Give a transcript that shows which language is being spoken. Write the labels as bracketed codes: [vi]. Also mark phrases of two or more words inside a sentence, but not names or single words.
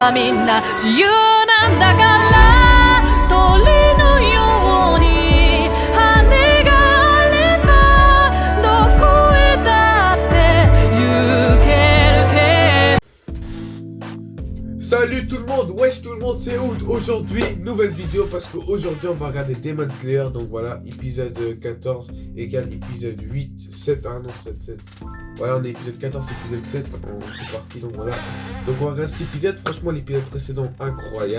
[ja] みんな自由なんだから鳥のように羽があればどこへだって行けるけど [fr] Salut tout le monde, wesh tout le monde, c'est Oud. Aujourd'hui, nouvelle vidéo parce qu'aujourd'hui on va regarder Demon Slayer. Donc voilà, épisode 14 égale épisode 8, 7, ah non 7, 7. Voilà, on est épisode 14, épisode 7, c'est parti, donc voilà. Donc on va regarder cet épisode, franchement l'épisode précédent incroyable.